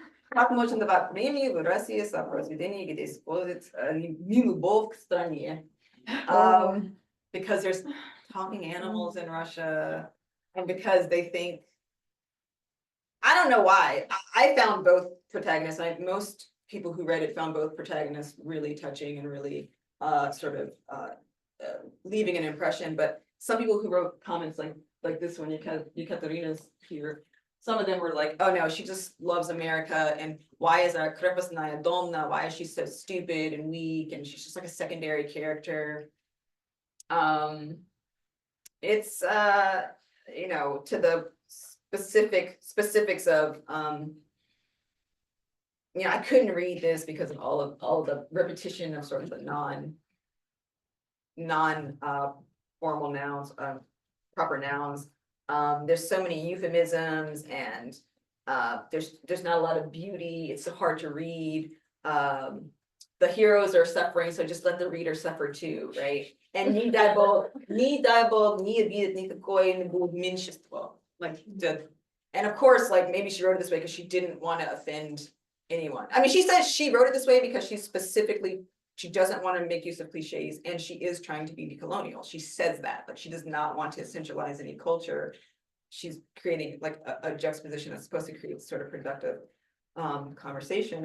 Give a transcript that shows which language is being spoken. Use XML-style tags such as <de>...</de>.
<ru>Как можно давать премию в России за произведение, где используется нелюбовь к стране?</ru> <en>Because there's talking animals in Russia, and because they think, I don't know why. I found both protagonists, most people who read it found both protagonists really touching and really sort of leaving an impression, but some people who wrote comments like this one, Ekaterina's here, some of them were like, oh no, she just loves America, and why is our krepostnaya domna, why is she so stupid and weak, and she's just like a secondary character. It's you know, to the specifics of you know, I couldn't read this because of all the repetition of sort of the non formal nouns, proper nouns. There's so many euphemisms, and there's not a lot of beauty. It's so hard to read. The heroes are suffering, so just let the reader suffer too, right?</en> <ru>And не дай бог, не обидит никакое меньшинство. Like</ru> <en>And of course, like, maybe she wrote it this way because she didn't want to offend anyone. I mean, she says she wrote it this way because she doesn't want to make use of cliches, and she is trying to be decolonial. She says that, but she does not want to essentialize any culture. She's creating like a juxtaposition that's supposed to create sort of productive conversation.</en>